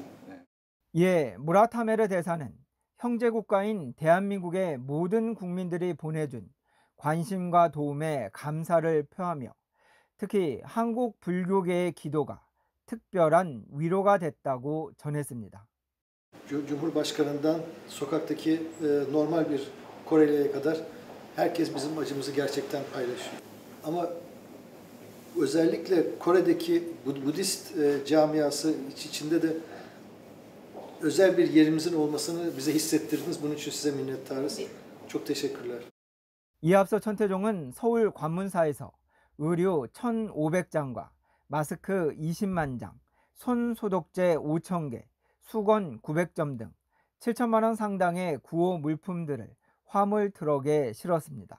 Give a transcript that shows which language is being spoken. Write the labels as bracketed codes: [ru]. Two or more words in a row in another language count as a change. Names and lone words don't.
[ko] 이에 무라타메르 대사는 형제 국가인 대한민국의 모든 국민들이 보내준 관심과 도움에 감사를 표하며 특히 한국 불교계의 기도가 특별한 위로가 됐다고 전했습니다. [tr] Cumhurbaşkanından sokaktaki normal bir Koreli'ye kadar herkes bizim acımızı gerçekten paylaşıyor. Ama özellikle Kore'deki Budist camiası içinde de özel bir yerimizin olmasını bize hissettirdiniz. Bunun için size minnettarız. Çok teşekkürler. [ko] 이에 앞서 천태종은 서울 관문사에서 의류 1,500장과 마스크 20만 장, 손 소독제 5,000개, 수건 900점 등 7천만 원 상당의 구호 물품들을 화물 트럭에 실었습니다.